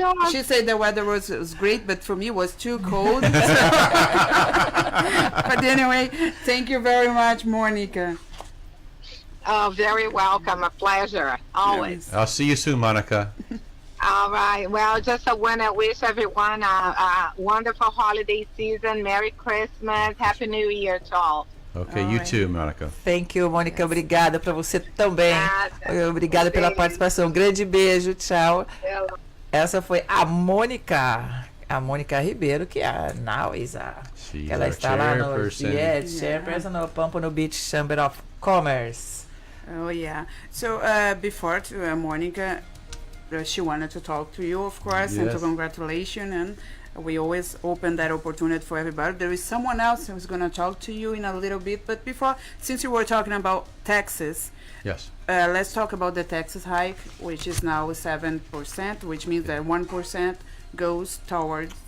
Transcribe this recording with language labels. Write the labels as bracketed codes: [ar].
[en] She said the weather was great, but for me it was too cold. But anyway, thank you very much, Mônica. Oh, very welcome. A pleasure. Always. I'll see you soon, Monica. All right. Well, just I want to wish everyone a wonderful holiday season. Merry Christmas. Happy New Year to all. Okay, you too, Monica. Thank you, Mônica. [pt] Obrigada para você também. Obrigada pela participação. Grande beijo. Tchau. Essa foi a Mônica Ribeiro, que é [en] now is [pt] ela está lá no chairperson no Pompano Beach Chamber of Commerce. Oh yeah. [en] So before Monica, she wanted to talk to you, of course, and to congratulate you, and we always open that opportunity for everybody. There is someone else who's going to talk to you in a little bit, but before, since you were talking about taxes, let's talk about the taxes hike, which is now 7%, which means that 1% goes towards